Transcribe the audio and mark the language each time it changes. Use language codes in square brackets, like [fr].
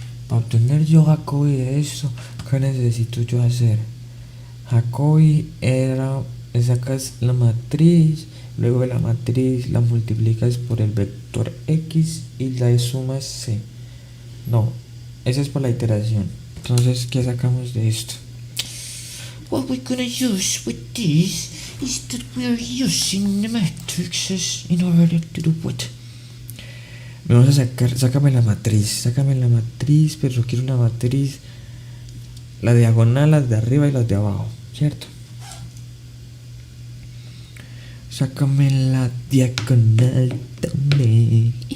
[es] Para obtener yo Jacobi de eso, ¿qué necesito yo hacer? Jacobi le sacas la matriz, luego de la matriz la multiplicas por el vector x y la sumas c. No, esa es por la iteración. Entonces, ¿qué sacamos de esto? [en] What we're gonna use with this is that we're using the matrices in order to do what? [es] Me vas a sácame la matriz, pero yo quiero una matriz, la diagonal, las de arriba y las de abajo, ¿cierto? Sácame la diagonal también.